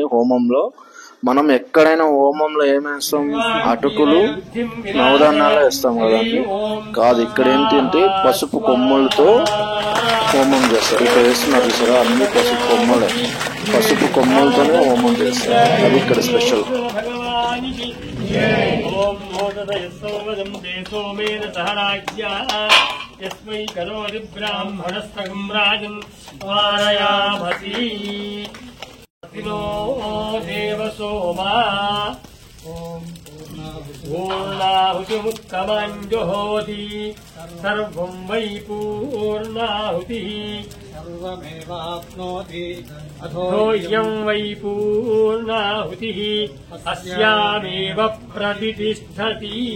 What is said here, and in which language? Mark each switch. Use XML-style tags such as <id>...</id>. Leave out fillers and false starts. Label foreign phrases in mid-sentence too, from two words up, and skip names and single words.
<te>హోమంలో మనం ఎక్కడైనా హోమంలో ఏమేస్తాం, అటుకులు నవధాన్యాలు వేస్తాం కదండి. కాదు, ఇక్కడ ఏంటంటే పసుపు కొమ్ములతో హోమం చేస్తారు. ఇక్కడ వేస్తున్నారు చూసారా, అన్ని పసుపు కొమ్మలే. పసుపు కొమ్మలతోనే హోమం చేస్తారు. అది ఇక్కడ స్పెషల్.</te> <sa>यस्मै करोति ब्राह्मणस्तगं राजन् वारयामसि नो देव सोमा पूर्णाहुतिमुत्तमं जुहोति सर्वं वै पूर्णाहुतिः सर्वमेवाप्नोति अथोऽयं वै पूर्णाहुतिः अस्यामेव प्रतिष्ठति</sa>